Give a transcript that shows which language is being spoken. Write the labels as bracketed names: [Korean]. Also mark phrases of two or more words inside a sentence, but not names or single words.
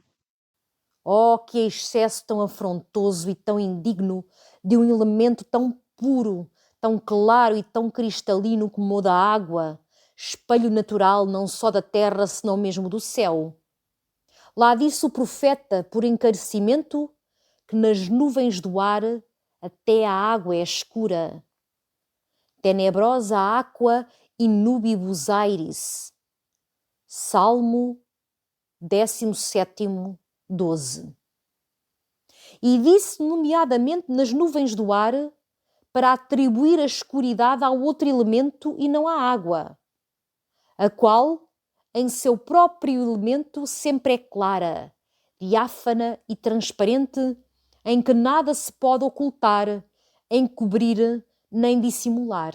[Portuguese] Oh, que excesso tão afrontoso e tão indigno de um elemento tão puro, tão claro e tão cristalino como o da água, espelho natural não só da terra, senão mesmo do céu. Lá disse o profeta, por encarecimento, que nas nuvens do ar até a água é escura. [Latin] Tenebrosa aqua in nubibus aeris. [Portuguese] Salmo 17º, 12. E disse nomeadamente nas nuvens do ar para atribuir a escuridade ao outro elemento e não à água, a qual, em seu próprio elemento, sempre é clara, diáfana e transparente, em que nada se pode ocultar, encobrir nem dissimular.